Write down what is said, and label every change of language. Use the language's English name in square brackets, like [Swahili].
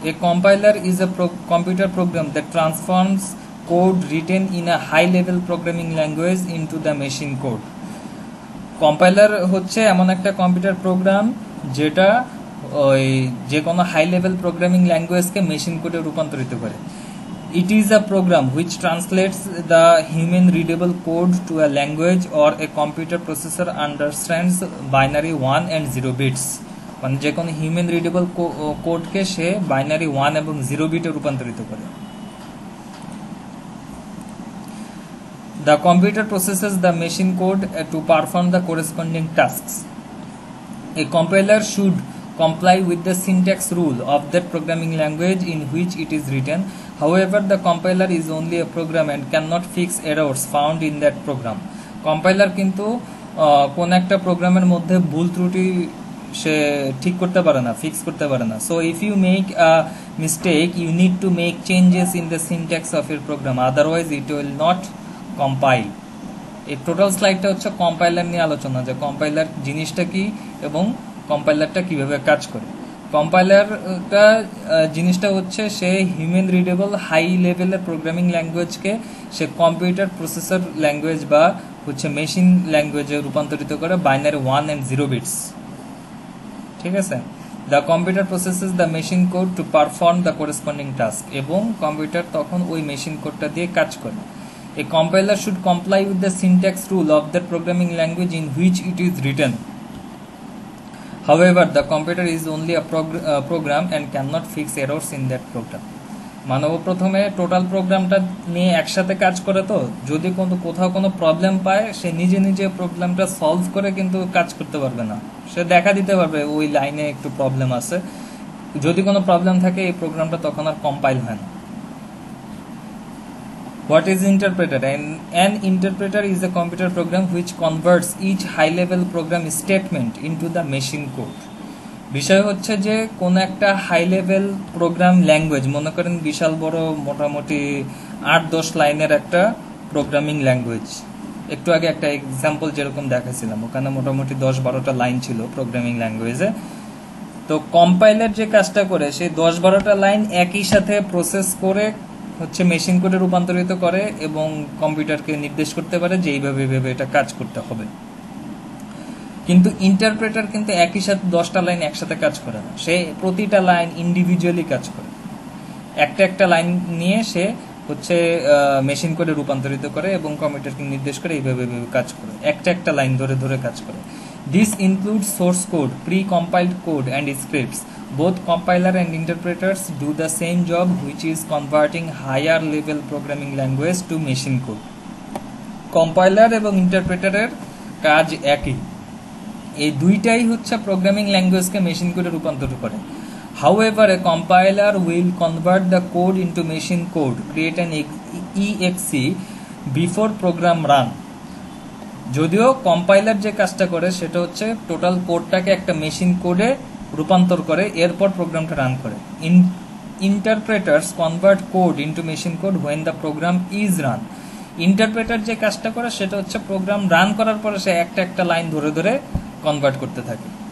[English] A compiler is a computer program that transforms code written in a high-level programming language into the machine code. [Bangla] Compiler হচ্ছে এমন একটা computer program যেটা ওই যে কোনো high level programming ল্যাঙ্গুয়েজকে machine কোডে রূপান্তরিত করে। [English] It is a program which translates the human readable code to a language or a computer processor understands binary 1 and 0 bits. [Bangla] মানে যে কোনো হিউম্যান রিডেবল কোডকে সে বাইনারি 1 এবং 0 বিটে রূপান্তরিত করে। [English] The computer processes the machine code to perform the corresponding tasks. A compiler should comply with the syntax rule of that programming language in which it is written. However, the compiler is only a program and cannot fix errors found in that program. [Bangla] Compiler কিন্তু কোন একটা প্রোগ্রামের মধ্যে ভুল ত্রুটি সে ঠিক করতে পারে না, ফিক্স করতে পারে না। [English] So if you make a mistake, you need to make changes in the syntax of your program, otherwise it will not compile. [Bangla] এই টোটাল স্লাইডটা হচ্ছে কম্পাইলার নিয়ে আলোচনা, যে কম্পাইলার জিনিসটা কি এবং কম্পাইলারটা কিভাবে কাজ করে। কম্পাইলারটা জিনিসটা হচ্ছে সে হিউম্যান রিডেবল হাই লেভেলের প্রোগ্রামিং ল্যাঙ্গুয়েজকে সে কম্পিউটার প্রসেসর ল্যাঙ্গুয়েজ বা হচ্ছে মেশিন ল্যাঙ্গুয়েজে রূপান্তরিত করে বাইনারি 1 and 0 বিটস। ঠিক আছে, [English] the computer processes the machine code to perform the corresponding task, [Bangla] এবং কম্পিউটার তখন ওই মেশিন কোডটা দিয়ে কাজ করে। [English] A compiler should comply with the syntax rule of that programming language in which it is written. However, the computer is only a program and cannot fix errors in that program. [Bangla] মানব প্রথমে total প্রোগ্রামটা নিয়ে একসাথে কাজ করে, তো যদি কোথাও কোনো প্রবলেম পায় সে নিজে নিজে প্রবলেমটা সলভ করে কিন্তু কাজ করতে পারবে না। সে দেখা দিতে পারবে ওই লাইনে একটু প্রবলেম আছে, যদি কোনো প্রবলেম থাকে এই প্রোগ্রামটা তখন আর কম্পাইল হয় না। [English] What is interpreter? An interpreter is a computer program which converts each high-level program statement into the machine code. [Bangla] বিষয় হচ্ছে যে কোন একটা হাই লেভেল প্রোগ্রাম ল্যাঙ্গুয়েজ, মনে করেন বিশাল বড় মোটামুটি 8-10 লাইনের একটা প্রোগ্রামিং ল্যাঙ্গুয়েজ। একটু আগে একটা এক্সাম্পল যেরকম দেখাছিলাম, ওখানে মোটামুটি 10-12টা লাইন ছিল প্রোগ্রামিং ল্যাঙ্গুয়েজে। তো কম্পাইলার যে কাজটা করে সেই 10-12টা লাইন একই সাথে প্রসেস করে হচ্ছে মেশিন কোডে রূপান্তরিত করে এবং কম্পিউটারকে নির্দেশ করতে পারে যে এইভাবে এটা কাজ করতে হবে। কিন্তু ইন্টারপ্রেটার কিন্তু একই সাথে 10টা লাইন একসাথে কাজ করে না, সে প্রতিটা লাইন ইন্ডিভিজুয়ালি কাজ করে। একটা লাইন নিয়ে সে হচ্ছে মেশিন কোডে রূপান্তরিত করে এবং কম্পিউটারকে নির্দেশ করে এইভাবে কাজ করে, একটা লাইন ধরে ধরে কাজ করে। [English] This includes source code, pre-compiled code and scripts. Both compiler and interpreters do the same job, which is converting higher level programming language to machine code. [Bangla] Compiler এবং ইন্টারপ্রেটারের কাজ একই, এই দুইটাই হচ্ছে প্রোগ্রামিং ল্যাঙ্গুয়েজকে মেশিন কোডে রূপান্তর করে। [English] However, a compiler will convert the code into machine code, create an exe before program run. [Bangla] যদিও কম্পাইলার যে কাজটা করে সেটা হচ্ছে টোটাল কোডটাকে একটা মেশিন কোডে রূপান্তর করে, এরপর প্রোগ্রামটা রান করে। [English] Interpreters convert code into machine code when the program is run. [Bangla] Interpreter যে কাজটা করে সেটা হচ্ছে প্রোগ্রাম রান করার পরে সে একটা লাইন ধরে ধরে কনভার্ট করতে থাকে।